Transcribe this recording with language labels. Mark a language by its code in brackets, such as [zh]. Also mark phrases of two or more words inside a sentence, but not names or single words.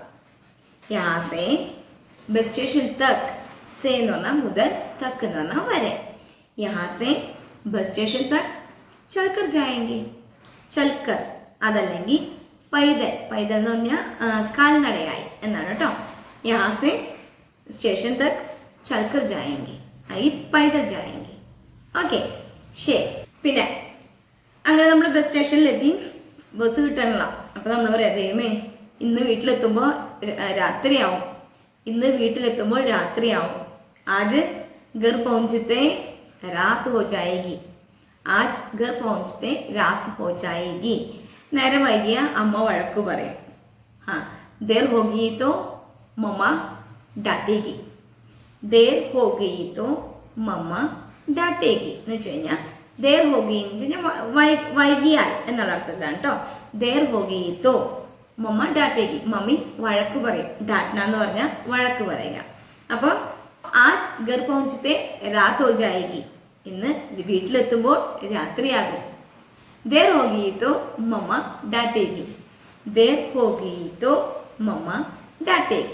[hi] यहाँ से बस स्टेशन तक, [ml] സേ എന്ന് പറഞ്ഞാൽ മുതൽ, തക്ക് എന്ന് പറഞ്ഞാൽ വരെ. [hi] यहाँ से बस स्टेशन तक चलकर जाएंगे, [ml] ചൽക്കർ അതല്ലെങ്കിൽ പൈതൽ പൈതൽ എന്ന് പറഞ്ഞാൽ കാൽനടയായി എന്നാണ് കേട്ടോ. [hi] यहाँ से स्टेशन तक चलकर जाएंगे ऐ पैदल जाएंगे. [ml] ഓക്കെ ശരി. പിന്നെ അങ്ങനെ നമ്മൾ ബസ് സ്റ്റേഷനിലെത്തി. ബസ് കിട്ടണില്ല. അപ്പം നമ്മൾ പറയാം ദൈവമേ ഇന്ന് വീട്ടിലെത്തുമ്പോൾ രാത്രിയാവും, ഇന്ന് വീട്ടിലെത്തുമ്പോൾ രാത്രിയാവും. [hi] ആജ് घर पहुंचते रात हो जाएगी, आज घर पहुंचते रात हो जाएगी. [ml] നേരം വൈകിയ അമ്മ വഴക്കു പറയും. [hi] देर होगी तो मम्मा डांटेगी, देर हो गई तो मम्मा डांटेगी [ml] എന്ന് വെച്ച് കഴിഞ്ഞാൽ [hi] देर होगी [ml] എന്ന് വെച്ച് കഴിഞ്ഞാൽ വൈകിയാൽ എന്നുള്ള അർത്ഥത്തിലാണ് കേട്ടോ. [hi] देर होगी तो मम्मा डांटेगी, [ml] മമ്മി വഴക്ക് പറയും. ഡാറ്റ്ന എന്ന് പറഞ്ഞാൽ വഴക്ക് പറയുക. [hi] അപ്പോൾ आज घर പहुंचते रात हो जाएगी, [ml] ഇന്ന് വീട്ടിലെത്തുമ്പോൾ രാത്രിയാകും. [hi] देर होगी तो मम्मा डांटेगी, देर होगी तो मम्मा डांटेगी.